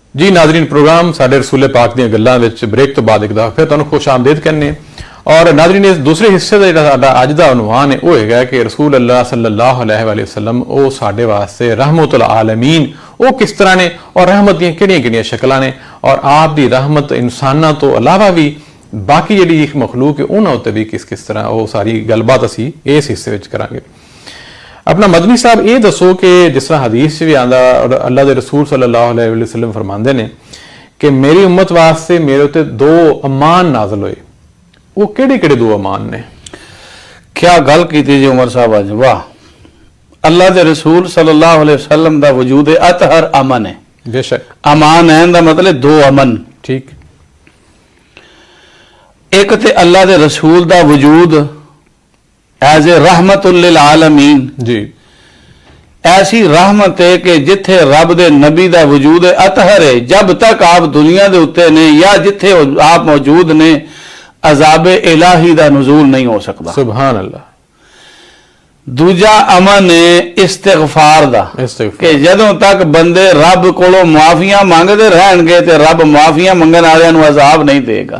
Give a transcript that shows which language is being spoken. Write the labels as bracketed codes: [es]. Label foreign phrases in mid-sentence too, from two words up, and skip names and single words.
[pa] جی ناظرین، پروگرام ساڈے رسول پاک دی گلاں وچ بریک توں بعد اک دفعہ فیر تہانوں خوش آمدید کہنے. اور ناظرین، اس دوسرے حصے کا جیہڑا ساڈا اج دا عنوان ہے وہ ہے کہ رسول اللہ [ar] صلى الله عليه وسلم [pa] وہ ساڈے واسطے رحمت العالمین وہ کس طرح نے اور رحمت دی کیہڑیاں شکلاں نے اور آپ دی رحمت انساناں توں علاوہ بھی باقی جیہڑی مخلوق ہے انہاں اتے بھی کس کس طرح وہ ساری گل بات اسیں اس حصے وچ کراں گے. اپنا مدنی صاحب یہ دسو کہ جس طرح حدیث بھی آندا اور اللہ کے رسول [ar] صلى الله عليه وسلم [pa] فرماتے نے کہ میری امت واسطے میرے اتے دو امان نازل ہوئے، وہ کیہڑے کیہڑے دو امان نے? کیا گل کی جی عمر صاحب اج، واہ. اللہ کے رسول [ar] صلى الله عليه وسلم [pa] دا وجود اطہر امن ہے. बेशक امان ہے دا مطلب دو امن. ठीक। اک تے اللہ کے رسول دا وجود [en] as a [ar] رحمة للعالمين [pa] जी, ایسی رحمت ہے کہ جتھے رب دے نبی دا وجود اطہر ہے، جب تک آپ دنیا دے اتے نے یا جتھے آپ موجود نے عذاب الٰہی دا نزول نہیں ہو سکتا. [ar] سبحان الله. [pa] دوجا امن ہے استغفار دا کہ جدوں تک بندے رب کولوں معافیاں منگتے رہنگے تے رب معافیاں منگن والیاں نوں عذاب نہیں دے گا.